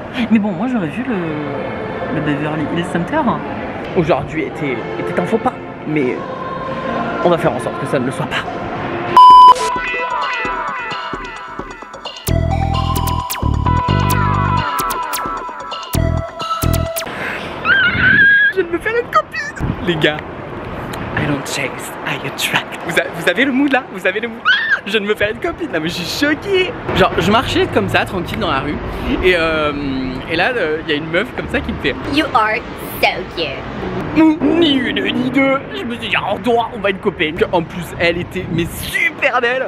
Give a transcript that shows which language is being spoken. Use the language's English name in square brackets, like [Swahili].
[French] Mais bon moi j'aurais vu le Beverly Hills Center. Aujourd'hui était un faux pas mais on va faire en sorte que ça ne le soit pas. Je viens de me faire une copine. Les gars, [English] I don't chase, I attract. [French] Vous avez le mood là? Vous avez le mood? Je viens de me faire une copine là, mais je suis choquée. Genre, je marchais comme ça, tranquille dans la rue. Et là, il y a une meuf comme ça qui me fait [English] You are so cute. [French] Ni une ni deux. Je me suis dit, oh, toi, on va être copaine. En plus, elle était mais super belle.